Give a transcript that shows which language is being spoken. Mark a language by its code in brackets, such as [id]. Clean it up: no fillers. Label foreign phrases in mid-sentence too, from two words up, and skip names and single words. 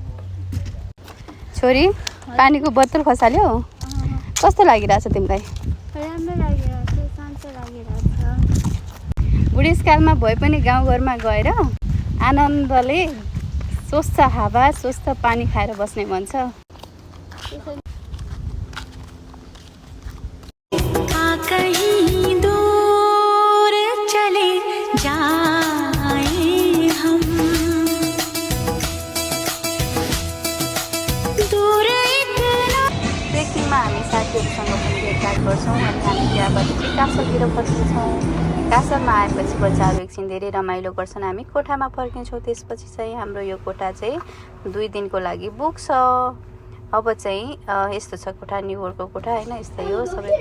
[ne] छोरी पानीको बोतल खसाल्यो, कस्तो लागिरहेछ तिमीलाई? राम्रो लागिरहेछ, शान्त लागिरहेछ। बुढेसकालमा भए पनि गाउँघरमा गएर आनन्दले स्वच्छ हावा, स्वच्छ पानी खाएर बस्ने मन छ। [hi] कहीं दूर चले जाए हम, दूर इतना। [ne] ट्रेकिङमा हामी साथीहरूसँग पनि भेटघाट गर्छौँ। अनि हामी त्यहाँबाट चाहिँ कासलतिर फर्किन्छौँ। कासलमा आएपछि बच्चाहरू एकछिन धेरै रमाइलो गर्छन्। हामी कोठामा फर्किन्छौँ। त्यसपछि चाहिँ हाम्रो यो कोठा चाहिँ 2 दिनको लागि बुक छ। अब चाहिँ यस्तो छ कोठा, न्युयोर्कको कोठा होइन, यस्तै हो सबैको।